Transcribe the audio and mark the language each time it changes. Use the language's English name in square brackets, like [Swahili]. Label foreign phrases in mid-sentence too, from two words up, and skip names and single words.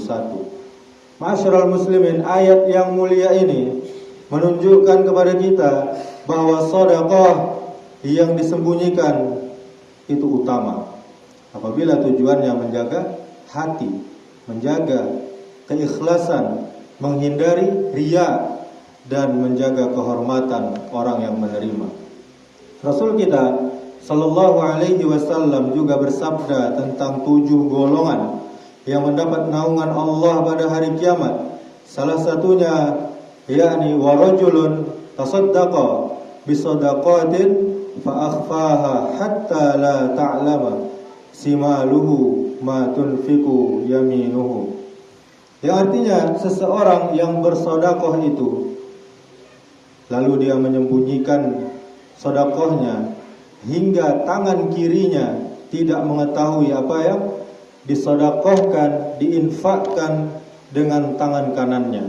[Arabic] معاشر المسلمين, [Indonesian] ayat yang mulia ini menunjukkan kepada kita bahwa sedekah yang disembunyikan itu utama apabila tujuannya menjaga hati, menjaga keikhlasan, menghindari riya, dan menjaga kehormatan orang yang menerima. Rasul kita [Arabic] صلى الله عليه وسلم [Indonesian] juga bersabda tentang 7 golongan yang mendapat naungan Allah pada hari kiamat. Salah satunya yakni [Arabic] ورجل تصدق بصدقة فأخفاها حتى لا تعلم شماله ما تنفق يمينه. Yang artinya seseorang yang bersedekah itu lalu dia menyembunyikan sedekahnya hingga tangan kirinya tidak mengetahui apa yang disedekahkan, diinfakkan dengan tangan kanannya.